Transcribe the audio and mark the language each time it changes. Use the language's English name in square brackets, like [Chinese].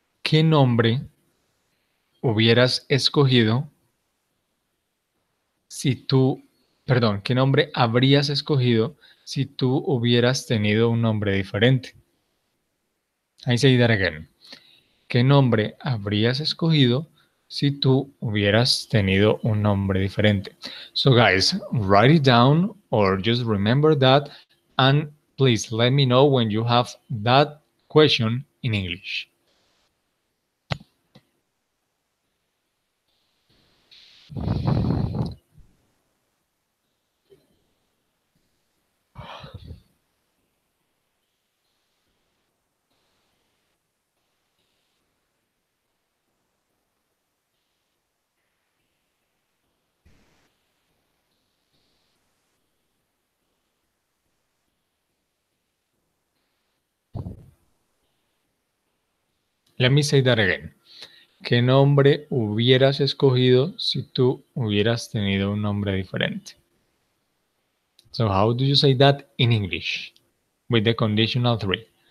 [Spanish] ¿Qué nombre hubieras escogido si tú, perdón, qué nombre habrías escogido si tú hubieras tenido un nombre diferente? [English] I say that again. [Spanish] ¿Qué nombre habrías escogido si tú hubieras tenido un nombre diferente? [English] So guys, write it down or just remember that and please let me know when you have that question in English. Let me say that again. ¿Qué nombre hubieras escogido si tú hubieras tenido un nombre diferente? So how do you say that in English with the conditional three?